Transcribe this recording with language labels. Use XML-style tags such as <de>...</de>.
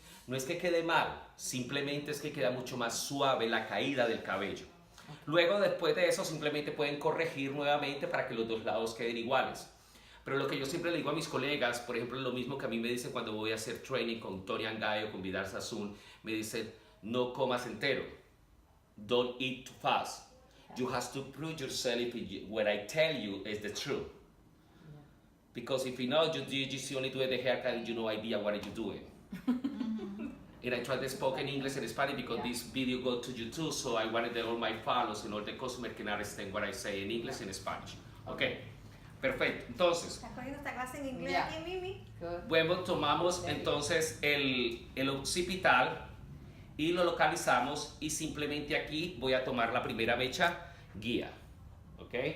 <es>No es que quede mal, simplemente es que queda mucho más suave la caída del cabello. Luego, después de eso, simplemente pueden corregir nuevamente para que los dos lados queden iguales. Pero lo que yo siempre le digo a mis colegas, por ejemplo, lo mismo que a mí me dicen cuando voy a hacer training con Tony Angay o con Vidal Sassoon, me dicen, no comas entero.</es> <en>Don't eat too fast. You have to prove yourself if what I tell you is the truth. Because if you know you just only do the haircut and you no idea what you're doing. And I try to speak in English and Spanish because this video go to YouTube, so I wanted that all my followers and all the customers can understand what I say in English and Spanish.</en> <es>Okay, perfecto. Entonces, ¿Estás cogiendo esta clase en inglés Ya. aquí, Mimi?</es> <en>Good.</en> <es>bueno, tomamos entonces el occipital y lo localizamos y simplemente aquí voy a tomar la primera mecha guía. ¿Ok?</es>